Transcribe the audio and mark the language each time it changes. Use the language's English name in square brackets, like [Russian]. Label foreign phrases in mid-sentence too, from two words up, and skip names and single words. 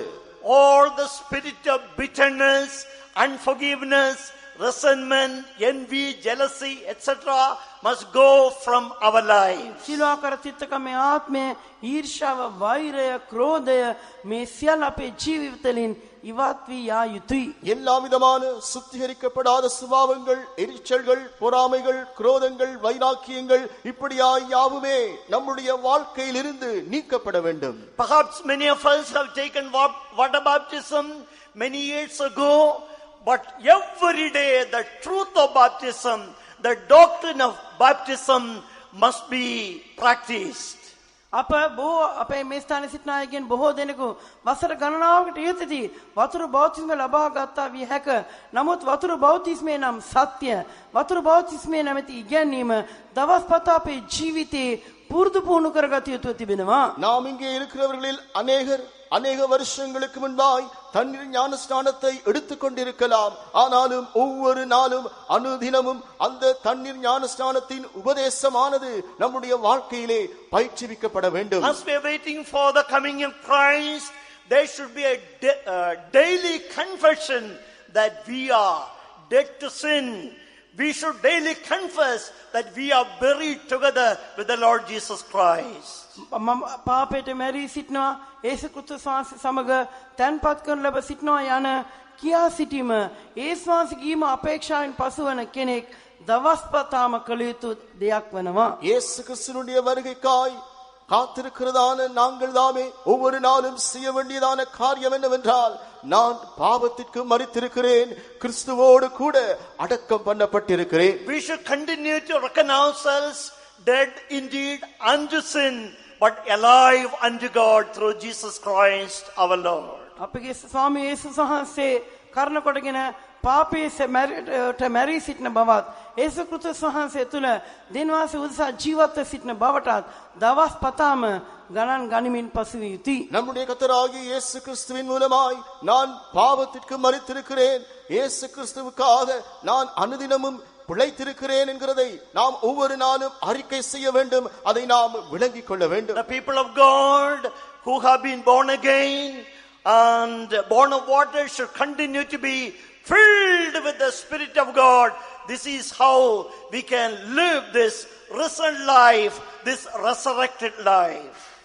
[English] All the spirit of bitterness, unforgiveness, resentment, envy, jealousy, etc. must go from our lives. [Sinhala] සිලෝකර චිත්තකමේ ආත්මය, ඊර්ෂ්‍යාව, වෛරය, ක්‍රෝධය මේ සියල්ල අපේ ජීවිතවලින් ඉවත් වී යා යුතුයි. [Tamil] எல்லா விதமான சுத்திகரிக்கப்படாத சுபாவங்கள், எரிச்சல்கள், பொறாமைகள், குரோதங்கள், வைராக்கியங்கள் இப்படியாய் யாவுமே நம்முடைய வாழ்க்கையில் இருந்து நீக்கப்பட வேண்டும். [English] Perhaps many of us have taken water baptism many years ago, but every day the truth of baptism, the doctrine of baptism must be practiced. [Sinhala] අප බොහෝ අපේ මේ ස්ථානයේ සිටින අයගෙන් බොහෝ දෙනෙකු වසර ගණනාවකට ඉහතදී වතුර බෞතිස්මය ලබා ගත්තා විය හැක. නමුත් වතුර බෞතිස්මය නම් සත්‍ය, වතුර බෞතිස්මය නැමැති ඉගැන්වීම දවස් පතා අපේ ජීවිතේ පුරුදු පුහුණු කරගත යුතු තිබෙනවා. [Tamil] நாம் இங்கே இருக்கிறவர்களில் அநேக வருஷங்களுக்கு முன்பாய் தண்ணீர் ஞானஸ்நானத்தை எடுத்துக் கொண்டிருக்கலாம். ஆனாலும் ஒவ்வொரு நாளும் அனுதினமும் அந்த தண்ணீர் ஞானஸ்நானத்தின் உபதேசமானது நம்முடைய வாழ்க்கையிலே பயிற்றுவிக்கப்பட வேண்டும். [English] As we are waiting for the coming of Christ, there should be a daily confession that we are dead to sin. We should daily confess that we are buried together with the Lord Jesus Christ. [Sinhala] පාපයට මැරී සිටිනවා, යේසුස් ක්‍රිස්තුස් වහන්සේ සමග තැන්පත් කරන ලැබ සිටිනවා යන කියා සිටීම යේසුස් වහන්සේගේම අපේක්ෂාවෙන් පසුවන කෙනෙක් දවස් පතාම කළ යුතු දෙයක් වෙනවා. [Tamil] இயேசு கிறிஸ்துவினுடைய வருகைக்காய் காத்திருக்கிறதான நாங்கள் தாமே ஒவ்வொரு நாளும் செய்ய வேண்டியதான காரியம் என்னவென்றால், நான் பாவத்திற்கு மரித்திருக்கிறேன், கிறிஸ்துவோடு கூட அடக்கம் பண்ணப்பட்டிருக்கிறேன். [English] We should continue to reckon ourselves dead indeed unto sin, but alive unto God through Jesus Christ our Lord. [Sinhala] අපගේ ස්වාමී යේසුස් වහන්සේ කරුණ කොටගෙන පාපයේ මැරී සිටින බවත්, යේසුස් ක්‍රිස්තුස් වහන්සේ තුල දිනවාස උදෙසා ජීවත්ව සිටින බවටත් දවස් පතාම ගණන් ගනිමින් පසුවිය යුතුයි. [Tamil] நம்முடைய கர்த்தராகிய இயேசு கிறிஸ்துவின் மூலமாய் நான் பாவத்திற்கு மரித்திருக்கிறேன், இயேசு கிறிஸ்துவுக்காக நான் அனுதினமும் பிழைத்திருக்கிறேன் என்கிறதை நாம் ஒவ்வொரு நாளும் அறிக்கை செய்ய வேண்டும். அதை நாம் விளங்கிக் கொள்ள வேண்டும். [English] The people of God who have been born again and born of water should continue to be filled with the Spirit of God. This is how we can live this risen life, this resurrected life.